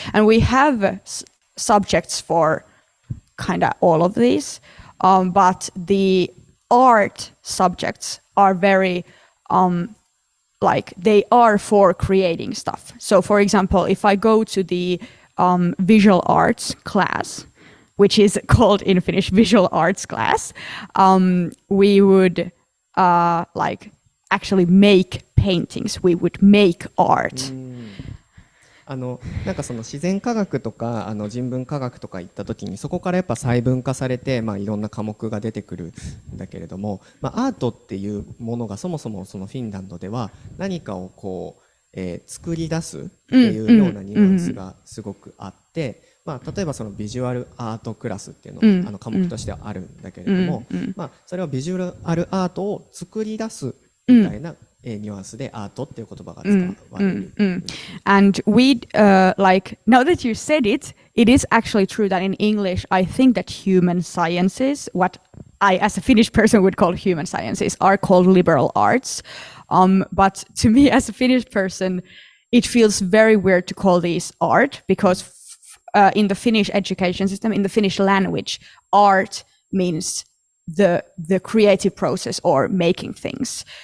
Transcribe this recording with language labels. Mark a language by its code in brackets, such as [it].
[en] And we have subjects for kind of all of these, but the art subjects are very like they are for creating stuff. So for example, if I go to the visual arts class, which is called in Finnish visual arts class, we would like actually make paintings. We would make art. [ja] なんかその自然科学とか人文科学とか行った時にそこからやっぱ細分化されて、まあ、いろんな科目が出てくるんだけれども、まあ、アートっていうものがそもそもそのフィンランドでは何かをこう、作り出すっていうようなニュアンスがすごくあって、まあ、例えばそのビジュアルアートクラスっていうのが科目としてはあるんだけれども、まあ、それはビジュアルアートを作り出すみたいなニュアンスでアートっていう言葉が使われる。 [en] And we like now that you said it, it is actually true that in English, I think that human sciences, what I as a Finnish person would call human sciences, are called liberal arts. But to me as a Finnish person, it feels very weird to call these art because in the Finnish education system, in the Finnish language, art means the creative process or making things.